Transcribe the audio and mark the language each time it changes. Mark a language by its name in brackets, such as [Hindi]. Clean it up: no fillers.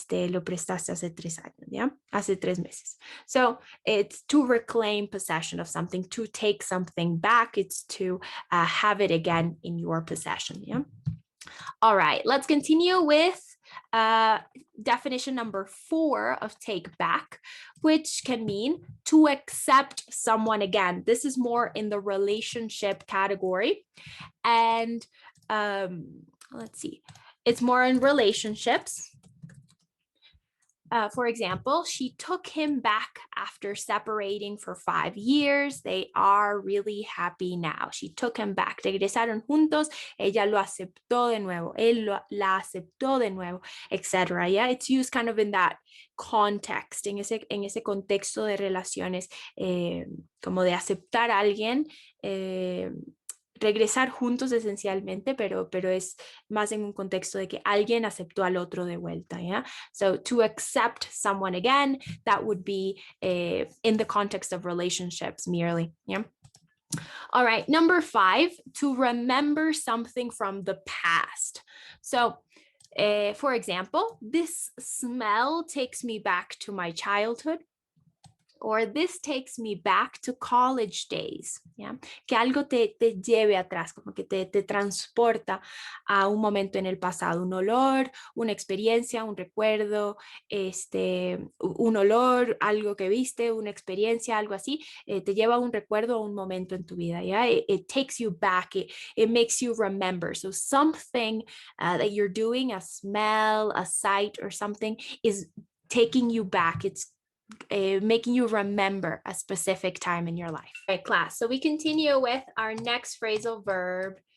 [Spanish] Lo prestaste hace 3 años, [English] yeah? [Spanish] Hace 3 meses. [English] So it's to reclaim possession of something, to take something back. It's to have it again in your possession, yeah? All right, let's continue with definition number 4 of take back, which can mean to accept someone again. This is more in the relationship category. And let's see, it's more in relationships. For example, she took him back after separating for 5 years. They are really happy now. She took him back. [Spanish] Regresaron juntos. Ella lo aceptó de nuevo. Él la aceptó de nuevo, etc. Yeah, [English] it's used kind of in that context, [Spanish] en ese contexto de relaciones, como de aceptar a alguien. Regresar juntos esencialmente, pero es más en un contexto de que alguien aceptó al otro de vuelta, yeah? [English] So to accept someone again, that would be in the context of relationships merely, yeah? All right, number 5, to remember something from the past. So for example, this smell takes me back to my childhood. Or this takes me back to college days, ¿ya? [Spanish] Que algo te lleve atrás, como que te transporta a un momento en el pasado, un olor, una experiencia, un recuerdo, un olor, algo que viste, una experiencia, algo así, te lleva a un recuerdo o un momento en tu vida, ¿ya? [English] It takes you back, it makes you remember. So something that you're doing, a smell, a sight, or something is taking you back. It's making you remember a specific time in your life. All right, class. So we continue with our next phrasal verb,